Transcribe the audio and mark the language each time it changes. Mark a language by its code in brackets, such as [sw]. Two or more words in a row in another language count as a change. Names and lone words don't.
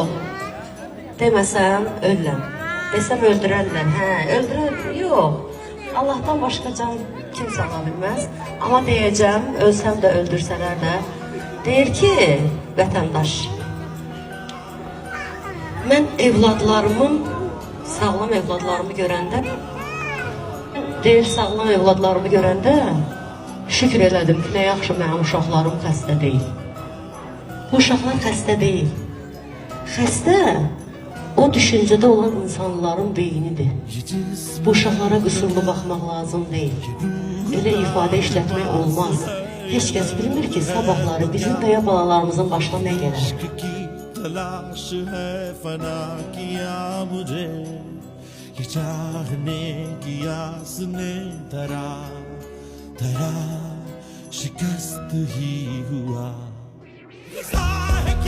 [tr] Demesem ölürüm. Desem öldürürler. He, öldürürler. Yok. Allah'tan başka can kimse alabilmez. Ama diyeceğim, ölsem de öldürseler de. [az] Deyir ki, vatandaş. Ben evladlarımın, sağlam evladlarımı görəndə, deyir sağlam evladlarımı görəndə, şükür elədim ki, nə yaxşı mənim uşaqlarım xəstə deyil. Bu uşaqlar xəstə deyil. Xəstə o düşüncədə olan insanların beynidir. Bu uşaqlara qüsurlu baxmaq lazım deyil. Elə ifadə işlətmək olmaz. Heç kəs bilmir ki, sabahları bizim və ya balalarımızın başına nə gələr. [hi] तलाश है फना किया मुझे ये चाहने की आस ने धरा धरा शिकस्त ही हुआ